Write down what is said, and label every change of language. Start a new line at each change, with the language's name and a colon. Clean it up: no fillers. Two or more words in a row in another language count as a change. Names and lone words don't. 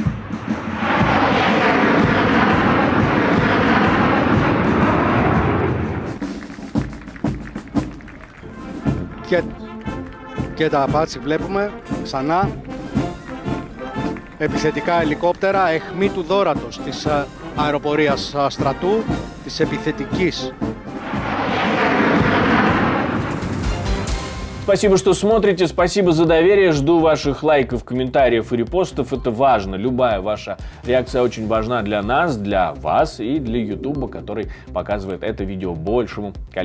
Greek: Και τα απάτσι βλέπουμε ξανά. Επιθετικά ελικόπτερα, αιχμή του δώρατος της αεροπορίας στρατού, της επιθετικής.
Russian: Спасибо, что смотрите, спасибо за доверие, жду ваших лайков, комментариев и репостов, это важно, любая ваша реакция очень важна для нас, для вас и для Ютуба, который показывает это видео большему количеству людей.